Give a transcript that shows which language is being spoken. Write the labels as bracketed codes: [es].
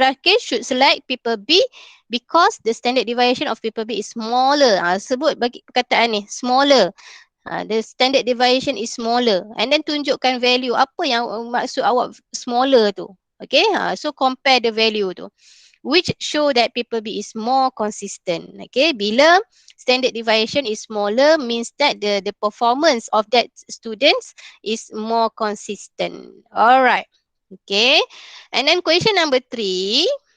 [en] Rakesh should select people B because the standard deviation of people B is smaller. [ms] Sebut bagi perkataan ni, smaller. [en] The standard deviation is smaller. And then [ms] tunjukkan [en] value. [ms] Apa yang maksud awak smaller tu? [en] Okay, so compare the value tu. Which show that people B is more consistent. Okay, bila standard deviation is smaller means that the performance of that students is more consistent. Alright. Okay, and then question number 3.